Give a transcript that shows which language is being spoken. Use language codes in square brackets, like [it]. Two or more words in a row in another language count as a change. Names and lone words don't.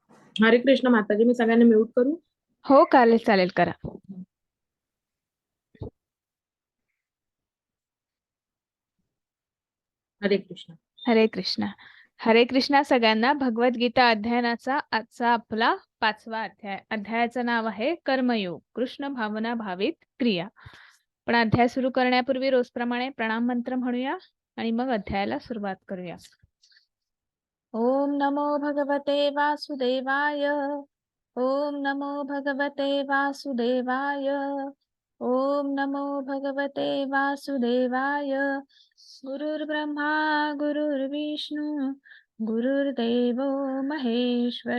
[mr] हरे कृष्ण माताजी, मी सगळ्यांना म्यूट करू? हो चालेल चालेल करा. हरे कृष्ण. हरे कृष्ण. हरे कृष्णा सगळ्यांना. भगवद्गीता अध्ययनाचा आजचा आपला 5वा अध्याय. अध्यायाचं नाव आहे कर्मयोग, कृष्ण भावना भावित क्रिया. पण अध्याय सुरू करण्यापूर्वी रोजप्रमाणे प्रणाम मंत्र म्हणूया आणि मग अध्यायाला सुरुवात करूया. [sa] ओम नमो भगवते वासुदेवाय. ओम नमो भगवते वासुदेवाय. ओम नमो भगवते वासुदेवाय. गुरुर्ब्रह्मा गुरुर्विष्णू गुरुर्देवो महेश्वर.